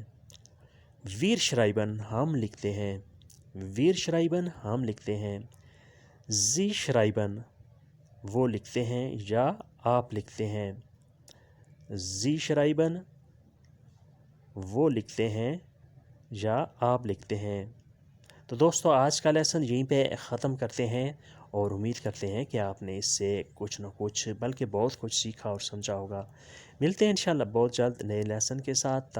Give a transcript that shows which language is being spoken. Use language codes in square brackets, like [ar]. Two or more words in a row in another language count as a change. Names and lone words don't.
[de] wir schreiben [ur] ہم لکھتے ہیں. [de] wir schreiben [ur] ہم لکھتے ہیں. [de] sie schreiben [ur] وہ لکھتے ہیں یا آپ لکھتے ہیں. [de] sie schreiben [ur] وہ لکھتے ہیں یا آپ لکھتے ہیں. تو دوستو آج کا لیسن یہیں پہ ختم کرتے ہیں اور امید کرتے ہیں کہ آپ نے اس سے کچھ نہ کچھ بلکہ بہت کچھ سیکھا اور سمجھا ہوگا. ملتے ہیں انشاءاللہ بہت جلد نئے لیسن کے ساتھ.